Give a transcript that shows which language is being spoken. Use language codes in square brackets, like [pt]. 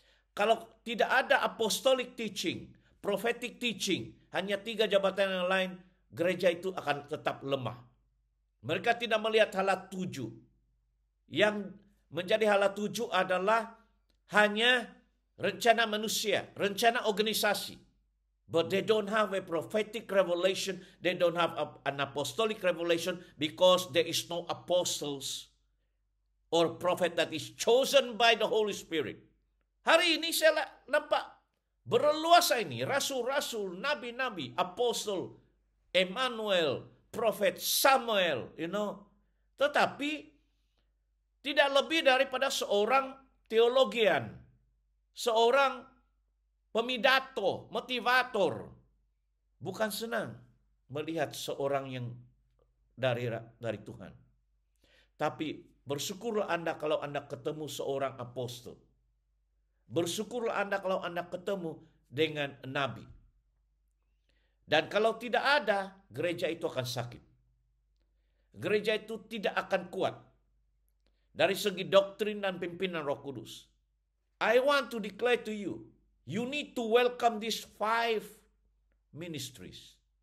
[ms] Kalau tidak ada [en] apostolic teaching, prophetic teaching, [ms] hanya 3 jabatan yang lain, gereja itu akan tetap lemah. Mereka tidak melihat hala 7. Yang menjadi hala 7 adalah hanya rencana manusia, rencana organisasi. [en] But they don't have a prophetic revelation, they don't have an apostolic revelation because there is no apostles or prophet that is chosen by the Holy Spirit. [ms] Hari ini saya nampak berleluasa ini, rasul-rasul, nabi-nabi, apostol, Emmanuel, prophet Samuel, Tetapi tidak lebih daripada seorang teologian, seorang pemidato, motivator. Bukan senang melihat seorang yang dari Tuhan. Tapi bersyukurlah Anda kalau Anda ketemu seorang apostol. Bersyukurlah Anda kalau Anda ketemu dengan nabi. Dan kalau tidak ada, gereja itu akan sakit. Gereja itu tidak akan kuat. Dari segi doktrin dan pimpinan Roh Kudus. [en] I want to declare to you, you need to welcome these 5 ministries.